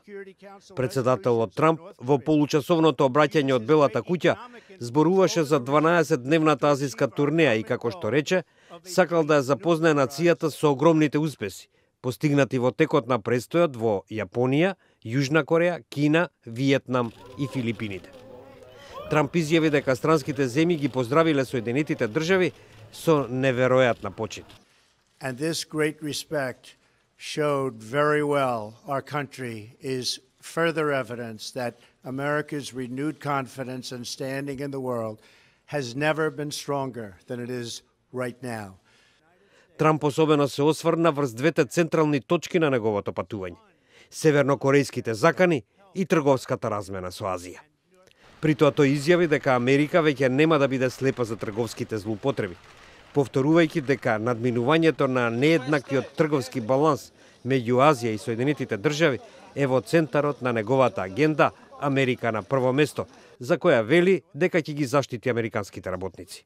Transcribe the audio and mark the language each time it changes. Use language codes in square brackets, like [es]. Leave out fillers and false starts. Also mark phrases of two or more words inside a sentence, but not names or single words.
[mk] Председателот Трамп во получасовното обраќање од Белата куќа зборуваше за 12-дневната азиска турнеја и како што рече, сакал да ја запознае нацијата со огромните успеси, постигнати во текот на престојот во Јапонија, Јужна Кореја, Кина, Виетнам и Филипините. Трамп изјави дека странските земји ги поздравиле Соединетите држави со неверојатна почит. [en] And this great respect showed very well our country is further evidence that America's renewed confidence and standing in the world has never been stronger than it is right now. [mk] Трамп особено се осврна врз двете централни точки на неговото патување: севернокорејските закани и трговската размена со Азија. При тоа тој изјави дека Америка веќе нема да биде слепа за трговските злоупотреби, повторувајќи дека надминувањето на нееднаквиот трговски баланс меѓу Азија и Соединетите држави е во центарот на неговата агенда Америка на прво место, за која вели дека ќе ги заштити американските работници.